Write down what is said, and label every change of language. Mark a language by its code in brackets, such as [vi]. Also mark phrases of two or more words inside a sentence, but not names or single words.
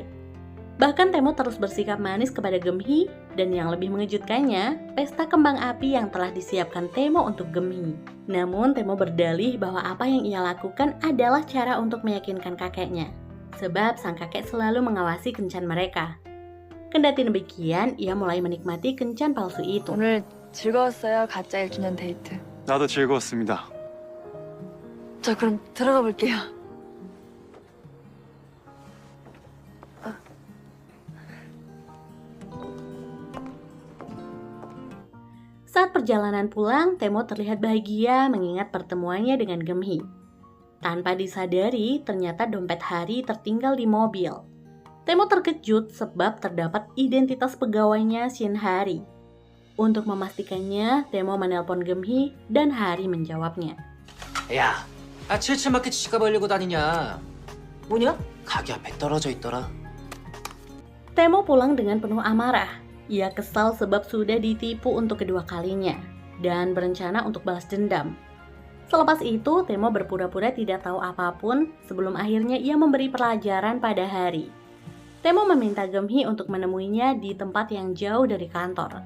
[id] Bahkan Temo terus bersikap manis kepada Gemhi dan yang lebih mengejutkannya, pesta kembang api yang telah disiapkan Temo untuk Gemhi. Namun Temo berdalih bahwa apa yang ia lakukan adalah cara untuk meyakinkan kakeknya, sebab sang kakek selalu mengawasi kencan mereka. Kendati demikian, ia mulai menikmati kencan palsu itu. [ko] 오늘 즐거웠어요. 가짜 1주년 데이트. 나도 즐거웠습니다. 저 그럼 들어가 볼게요. [id] Saat perjalanan pulang, Temo terlihat bahagia mengingat pertemuannya dengan Gemhi. Tanpa disadari, ternyata dompet Hari tertinggal di mobil. Temo terkejut sebab terdapat identitas pegawainya Shin Hari. Untuk memastikannya, Temo menelpon Gemhi dan Hari menjawabnya. [ko] 야, 77마켓 지갑 벌리고 다니냐? 뭐냐? 가게 앞에 떨어져 있더라. [id] Temo pulang dengan penuh amarah. Ia kesal sebab sudah ditipu untuk kedua kalinya dan berencana untuk balas dendam. Selepas itu, Temo berpura-pura tidak tahu apapun sebelum akhirnya ia memberi pelajaran pada Hari. Temo meminta Gemhi untuk menemuinya di tempat yang jauh dari kantor.